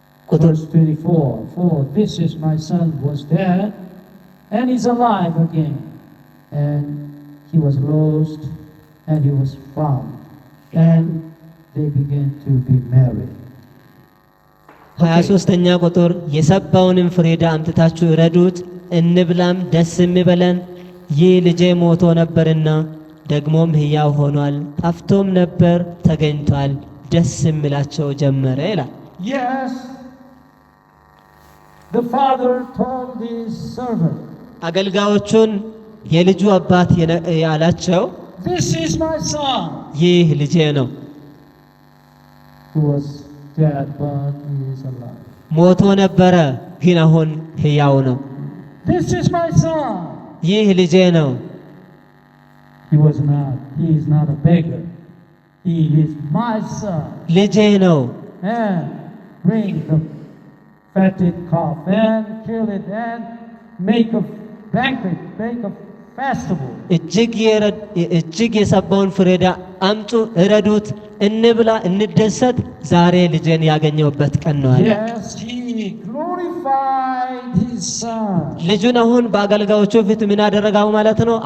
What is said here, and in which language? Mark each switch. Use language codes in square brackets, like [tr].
[am] ቁጥር [en] Verse 24, "For this is my son was dead and is alive again, and he was lost and he was found." And they began to be merry. [am] 23ኛ ቁጥር የሰባውንም ፍሪዳ አምጥታችሁ ረዱት፣ እንብላም ደስ የሚበለን፣ ይህ ልጄ ሞቶ ነበርና ደግሞም ሕያው ሆኗል፣ ጠፍቶም ነበር ተገኝቷል፣ ደስ የሚላቸው ጀመረ ይላል። [en] Yes, the father told his servant, [am] አገልጋዮቹን የልጁ አባት ያላቸው [en] "This is my son, [am] ይህ ልጄ ነው፣ [en] who was dead but he is alive. [am] ሞቶ ነበረ ግን አሁን ሕያው ነው። [en] This is my son." [am] ይህ ልጄ ነው። [en] He is not a beggar. He is my son. [am] ልጄ ነው። [en] And bring the fatted calf and kill it and make a banquet, make a festival. [am] እጅግ የሰባውን ፍሬዳ አምጡ፣ እረዱት፣ እንብላ፣ እንደሰት፣ ዛሬ ልጄን ያገኘውበት ቀን ነው አለ። [en] Yes, he glorified his son. [am] ልጁን አሁን በአገልጋዮቹ ፊት ምን አደረገው ማለት ነው?